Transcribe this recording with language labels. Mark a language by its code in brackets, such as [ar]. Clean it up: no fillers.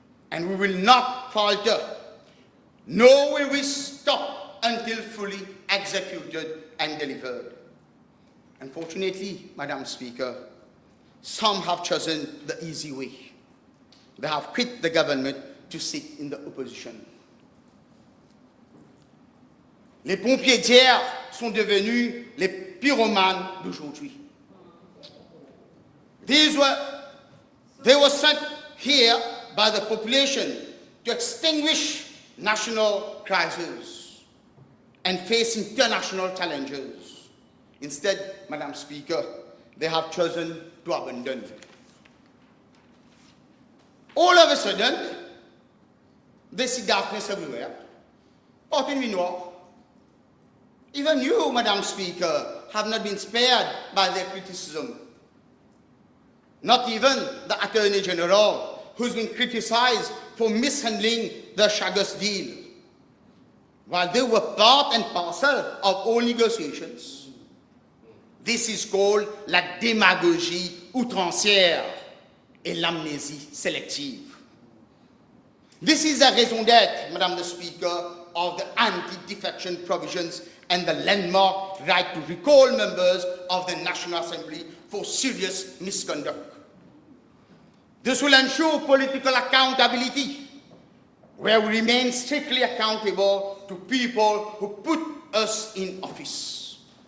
[en] And we will not falter, nor will we stop until fully executed and delivered. Unfortunately, Madam Speaker, some have chosen the easy way. They have quit the government to sit in the opposition. [fr] Les pompiers d'hier sont devenus les pyromanes d'aujourd'hui. [en] They were sent here by the population to extinguish national crises and face international challenges. Instead, Madam Speaker, they have chosen to abandon. All of a sudden, they see darkness everywhere. [fr] Porte nuit noire. [en] Even you, Madam Speaker, have not been spared by their criticism. Not even the Attorney General, who's been criticized for mishandling the Chagas deal, while they were part and parcel of all negotiations. This is called [fr] la démagogie outrancière et l'amnésie sélective. [en] This is the raison d'être, Madam the Speaker, of the anti-defection provisions and the landmark right to recall members of the National Assembly for serious misconduct. This will ensure political accountability, where we remain strictly accountable to people who put us in office.